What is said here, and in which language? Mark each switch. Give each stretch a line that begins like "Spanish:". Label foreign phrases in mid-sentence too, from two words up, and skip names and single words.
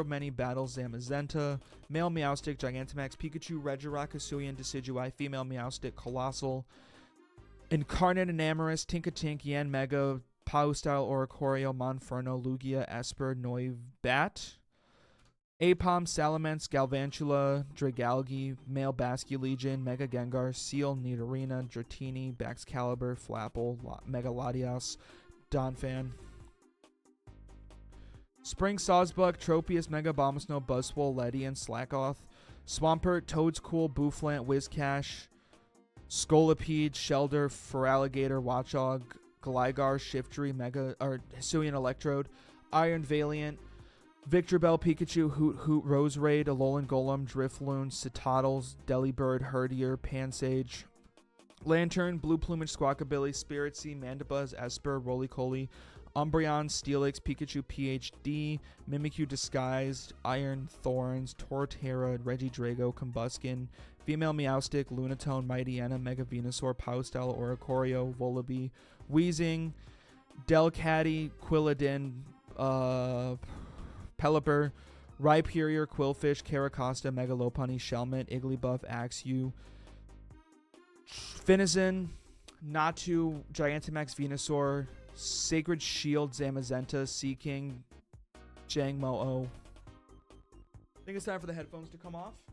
English: Many Battles, Zamazenta, Male Meowstic, Gigantamax, Pikachu, Regirock, Hisuian, Decidueye, Female Meowstic, Colossal, Incarnate, Enamorus, Tinkatink, Yanmega, Pau-Style, Oricorio, Monferno, Lugia, Esper, Noibat, Apom, Salamence, Galvantula, Dragalge, Male Basculegion, Mega Gengar, Seal, Nidorina, Dratini, Baxcalibur, Flapple, Mega Latias, Donphan, Spring Sawsbuck, Tropius, Mega Abomasnow, Buzzwole, Ledian, Slackoth, Swampert, Toadscool, Bouffalant, Whiscash, Scolipede, Shelder, Feraligatr, Watchog, Gligar, Shiftry, Hisuian Electrode, Iron Valiant, Victreebel, Pikachu, Hoot Hoot, Roserade, Alolan Golem, Drifloon, Citadels, Delibird, Herdier, Pansage, Lantern, Blue Plumage, Squawkabilly, Spiritsea, Mandibuzz, Esper, Roly-Poly, Umbreon, Steelix, Pikachu PhD, Mimikyu Disguised, Iron Thorns, Torterra, Regidrago, Combuskin, Female Meowstic, Lunatone, Mightyena, Mega Venusaur, Pau-Style, Oricorio, Volibee, Weezing, Delcatty, Quilladin, Pelipper, Rhyperior, Quillfish, Caracosta, Mega Lopunny, Shelmet, Igglybuff, Axew, Finizen, Natu, Gigantamax, Venusaur, Sacred Shield, Zamazenta, Seaking, Jangmo-O. I think it's time for the headphones to come off.